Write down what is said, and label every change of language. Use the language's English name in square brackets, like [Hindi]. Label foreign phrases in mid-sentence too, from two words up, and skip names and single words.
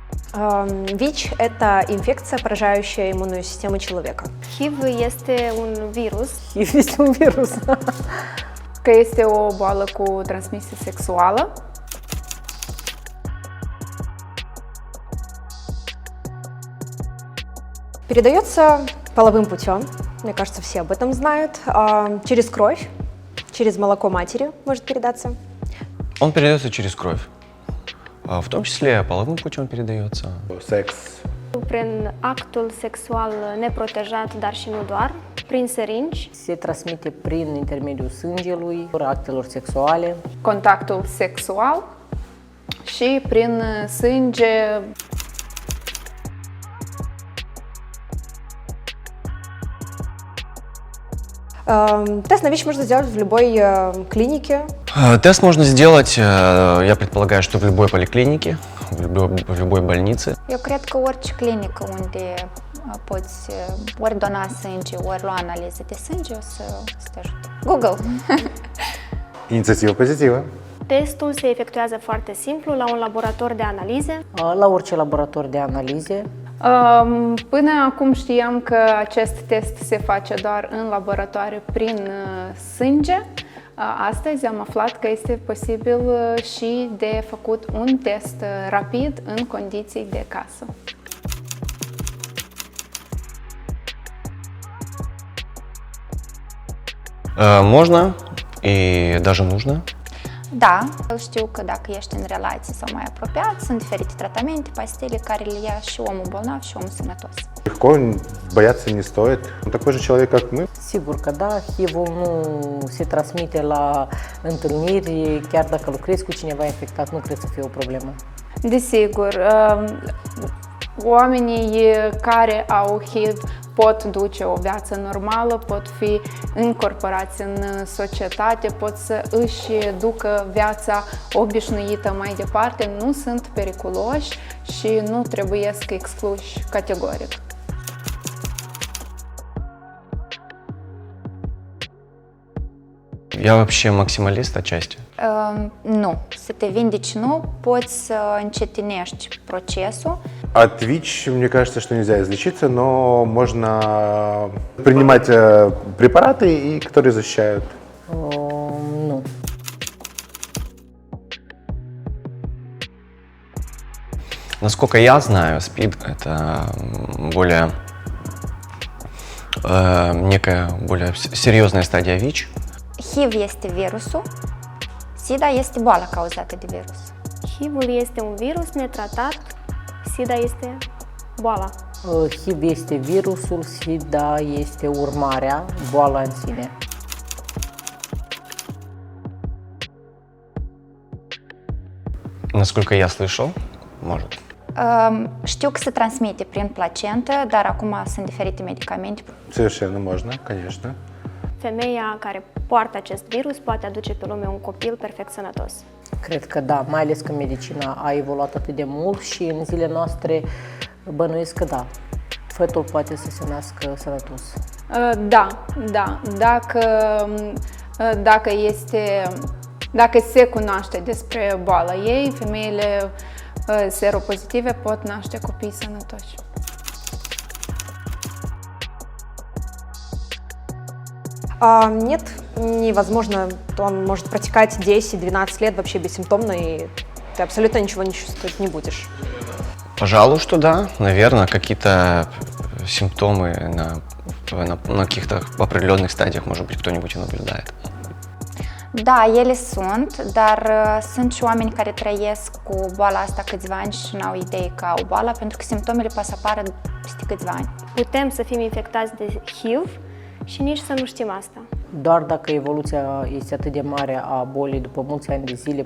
[Russian] ВИЧ – это инфекция, поражающая иммунную систему человека. [Romanian] HIV este un virus. HIV este un virus. Că este o boală cu transmisie sexuală. [Russian] Передается половым путем, мне кажется, все об этом знают, через кровь, через молоко матери может передаться. Он передается через кровь, в том числе половым путем передается. [Romanian] Sex. Prin actul sexual neprotejat, dar și nu doar, prin seringi. Se transmite prin intermediul sângelui, actelor sexuale. Contactul sexual și prin sânge. [Russian] Тест на ВИЧ можно сделать в любой клинике. Тест можно сделать, я предполагаю, что в любой поликлинике, в любой больнице. [Romanian] Eu cred că orice clinică unde poți ori dona sânge, ori lua analize de sânge, o să te ajute. Google! Inițiativă pozitivă. Testul se efectuează foarte simplu la un laborator de analize. La orice laborator de analize. Până acum știam că acest test se face doar în laboratoare prin sânge. Astăzi am aflat că este posibil și de făcut un test rapid în condiții de casă. [Russian] Можно и даже нужно. [Romanian] Da, știu că dacă ești în relații sau mai apropiat, sunt diferite tratamente, pastile care le ia și omul bolnav și omul sănătos. [Russian] Легко, бояться не стоит. Он такой же человек, как мы. [Romanian] Sigur că da, HIV-ul nu se transmite la întâlniri, chiar dacă lucrezi cu cineva infectat, nu cred să fie o problemă. Desigur, oamenii care au HIV pot duce o viață normală, pot fi incorporați în societate, pot să își ducă viața obișnuită mai departe, nu sunt periculoși și nu trebuie să excluși categoric. [Russian] Я вообще максималист отчасти. [Romanian] Nu, să te vindeci nu, poți să încetinești procesul. [Russian] От ВИЧ, мне кажется, что нельзя излечиться, но можно принимать препараты, которые защищают. [Romanian] Nu. [Russian] Насколько я знаю, СПИД – это более некая более серьезная стадия ВИЧ. [Romanian] HIV este virusul, SIDA este boala cauzată de virus. HIV-ul este un virus netratat, SIDA este boala. HIV este virusul, SIDA este urmarea, boala în sine. [Russian] Насколько я слышал, может. [Romanian] Știu că se transmite prin placentă, dar acum sunt diferite medicamente. [Russian] Совершенно можно, конечно. [Romanian] Femeia care poartă acest virus poate aduce pe lume un copil perfect sănătos. Cred că da, mai ales că medicina a evoluat atât de mult și în zilele noastre bănuiesc că da, fetul poate să se nască sănătos. Da. Dacă se cunoaște despre boala ei, femeile seropozitive pot naște copii sănătoși. [Russian] Нет, невозможно, он может протекать 10-12 лет вообще бессимптомно, и ты абсолютно ничего не чувствовать не будешь. Пожалуй, что да. Наверное, какие-то симптомы на каких-то определенных стадиях, может быть, кто-нибудь и наблюдает. [Romanian] Da, ele sunt, dar sunt și oameni care trăiesc cu boala asta câțiva ani și nu au idee că au boala, pentru că simptomele poate să apară peste câțiva ani. Putem să fim infectați de HIV și nici să nu știm asta. Doar dacă evoluția este atât de mare a bolii după mulți ani de zile.